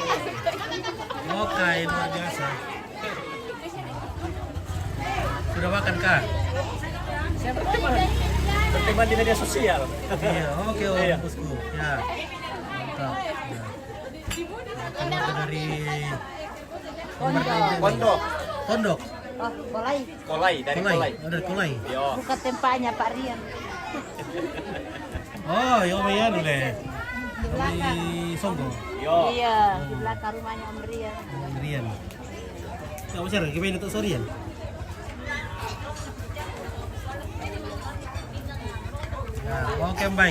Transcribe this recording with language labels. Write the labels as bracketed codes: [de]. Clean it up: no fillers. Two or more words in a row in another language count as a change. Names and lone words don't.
[id] Oke, luar biasa. Sudah makan kah? Berteman di media sosial. Iya, oke, Iya. bosku. Ya, mantap. Ya. Makan dari Pondok. Pondok. oh kolai Kolai dari Kolai. Oh, dari Kolai. Yo. buka tempatnya Pak Rian Oh, yo ya dulu. di belakang Di Songgo. Yo. iya di belakang rumahnya Om Rian Rian. Kau besar, gimana untuk Sorian? Ya, oke baik.